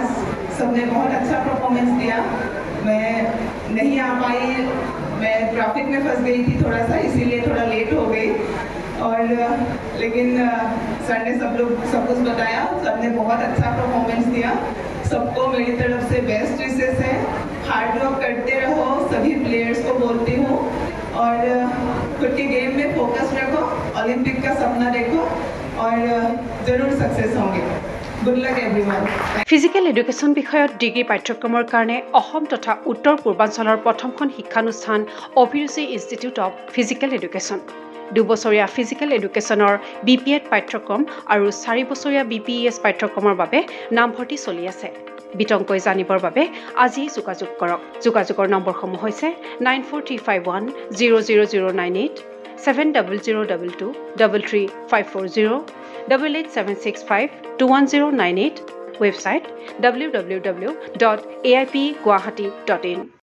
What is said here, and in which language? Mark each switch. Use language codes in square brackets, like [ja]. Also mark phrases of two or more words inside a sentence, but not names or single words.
[hi] सबने बहुत अच्छा परफॉर्मेंस दिया मैं नहीं आ पाई मैं ट्रैफिक में फंस गई थी थोड़ा सा इसीलिए थोड़ा लेट हो गई और लेकिन सर ने सब कुछ बताया सबने बहुत अच्छा परफॉर्मेंस दिया सबको मेरी तरफ से [en] best wishes [hi] है [en] hard work [hi] करते रहो सभी प्लेयर्स को बोलती हूँ और खुद के गेम में फोकस रखो ओलंपिक का सपना देखो और जरूर सक्सेस होंगे [en] good luck everyone physical education [as] বিষয়ত ডিগ্ৰী পাঠ্যক্ৰমৰ কাৰণে অসম তথা উত্তৰ পূৰ্বাঞ্চলৰ প্ৰথমখন শিক্ষানুষ্ঠান অভিৰুচি ইনষ্টিটিউট অৱ ফিজিকেল এডুকেশ্যন 2 বছৰীয়া [en] physical education [as] BPEd পাঠ্যক্ৰম আৰু 4 বছৰীয়া BPES পাঠ্যক্ৰমৰ বাবে নামভৰ্তি চলি আছে বিতংকৈ জানিবৰ বাবে আজি যোগাযোগ কৰক যোগাযোগৰ নম্বৰসমূহ হৈছে 9435100098 7002233540 8876521098 ৱেবছাইট www.aipguwahati.in